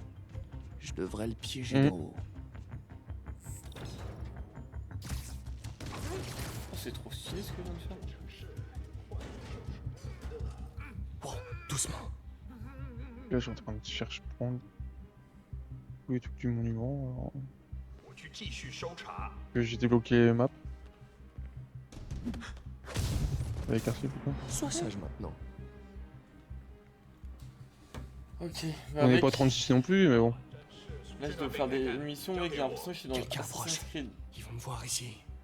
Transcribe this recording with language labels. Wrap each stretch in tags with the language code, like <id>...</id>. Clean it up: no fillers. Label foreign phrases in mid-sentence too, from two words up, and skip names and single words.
<fr>Je devrais le piéger de haut. Oh, c'est trop stylé ce que je viens de faire. Oh, doucement. Là, je suis en train de chercher prendre tous les trucs du monument. Alors...</fr> <zh>我去继续搜查。</zh> <fr>que j'ai débloqué les maps. Avec Arceus, du coup. Sois sage maintenant. Ok. On n'est mec, pas 36 non plus, mais bon. là je dois faire une mission mec, j'ai l'impression que je suis dans Quelqu'un Assassin's approche. Creed. Ils vont me voir ici.</fr>